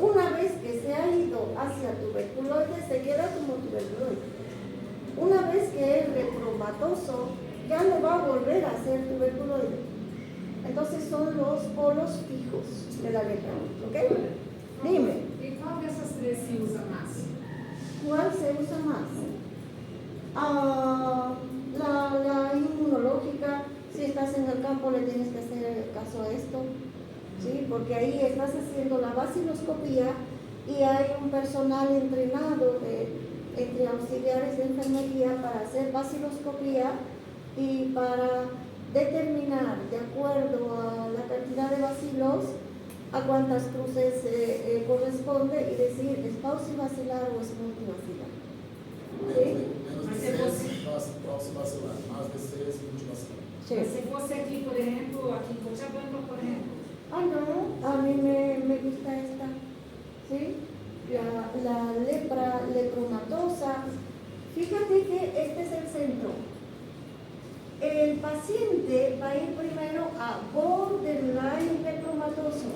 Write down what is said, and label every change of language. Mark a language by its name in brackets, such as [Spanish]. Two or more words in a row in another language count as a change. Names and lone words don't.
[Spanish] Una vez que se ha ido hacia tuberculoide, se queda como tuberculoide. Una vez que es lepromatoso, ya no va a volver a ser tuberculoide. Entonces son los polos fijos de la lepra, ¿ok? Dime, [Portuguese] E qual dessas três se usa mais? [Spanish] ¿cuál se usa más? La inmunológica. Si estás en el campo le tienes que hacer caso a esto, ¿sí? Porque ahí estás haciendo la vaciloscopía y hay un personal entrenado entre auxiliares de enfermería para hacer vaciloscopía y para determinar, de acuerdo a la cantidad de bacilos, a cuántas cruces corresponde y decir, ¿es paucibacilar o es multibacilar? Menos de 6 paucibacilar, más de 6 multibacilar. Sí. [Portuguese] Mas se fosse aqui, por exemplo, aqui em Cochabamba, por exemplo, [Spanish] Ah, no, a mí me gusta esto. la lepra lepromatosa. Fíjate que este es el centro. El paciente va a ir primero a borderline lepromatoso.